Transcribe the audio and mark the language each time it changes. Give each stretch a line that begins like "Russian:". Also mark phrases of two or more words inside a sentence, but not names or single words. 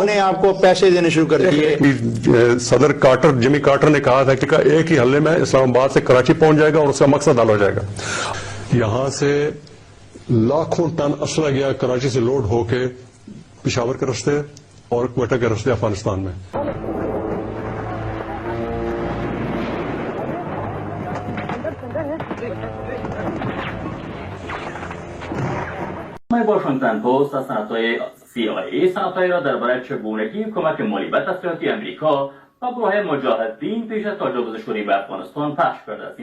Urdu: نے آپ کو پیسے دینے شروع کر دیے. صدر کارٹر، جمی کارٹر نے کہا تھا کہ ایک ہی حملے میں اسلام آباد سے کراچی پہنچ جائے گا اور اس کا مقصد حل ہو جائے گا. یہاں سے لاکھوں ٹن اسلحہ گیا کراچی سے لوڈ ہو کے پشاور کے رستے اور کوئٹہ کے رستے افغانستان میں.
Persian: واشنگتن پست از سنت‌های CIA سنت‌هایی را درباره چگونگی کمک مالی و تسلیحاتی امریکا و گروه مجاهدین پیش از تجاوز شوری به افغانستان پخش کرده است.